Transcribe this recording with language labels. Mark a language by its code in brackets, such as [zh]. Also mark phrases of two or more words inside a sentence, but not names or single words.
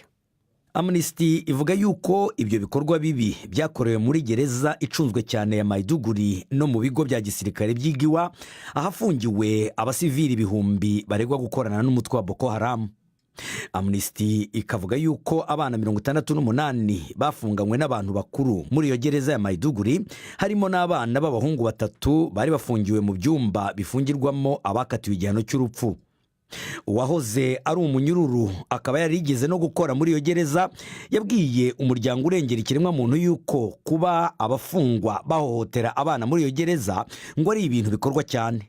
[rn] Amnesty ivuga yuko ibyo bikorwa bibi byakorewe muri gereza icunzwe cyane ya Maiduguri no mu bigo bya gisirikare by'igiwa ahafungiwe abasivili ibihumbi baregwa gukorana n'umutwe wa Boko Haram. Amnesty ikavuga yuko abana 68 bafunganywe n'abantu bakuru muri iyo gereza ya Maiduguri harimo n'abana b'abahungu 3 bari bafungiwe mu byumba bifungirwamo abakatiwe igihano cy'urupfu. Uwahoze ari umunyururu akaba yarigeze no gukora muri iyo gereza yabwiye umuryango urengera ikiremwa muntu yuko kuba abafungwa bahohotera abana muri iyo gereza ngo ari ibintu bikorwa cyane.